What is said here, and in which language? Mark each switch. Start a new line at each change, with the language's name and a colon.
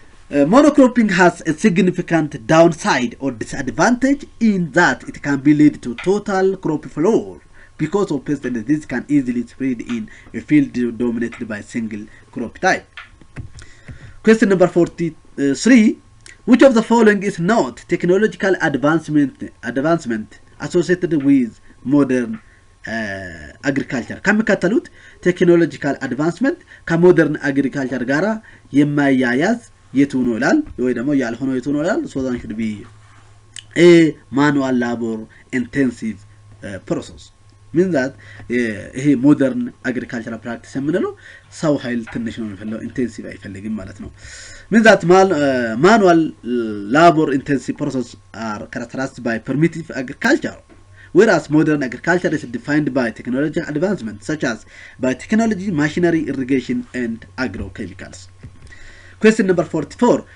English: Monocropping has a significant downside or disadvantage in that it can be lead to total crop failure because of pests and disease can easily spread in a field dominated by single crop type. Question number 43. Which of the following is not technological advancement associated with modern agriculture?
Amharic: ከሚከተሉት ቴክኖሎጂካል አድቫንስመንት ከሞደርን አግሪካልቸር ጋራ የማያያዝ የቱ ነው ይላል ወይ ደግሞ ያልሆነው የቱ ነው ይላል?
English: so that should be a manual labor intensive process. means that
Amharic: ይሄ ሞደርን አግሪካልቸራል ፕራክቲስ የምንለው ሰው ኃይል ትንሽ ነው የሚፈልገው፣ ኢንቴንሲቭ አይፈልግም ማለት ነው።
English: means that manual labor intensive process are characterized by primitive agriculture, whereas modern agriculture is defined by technological advancements such as biotechnology, machinery, irrigation, and agrochemicals. Question number 44.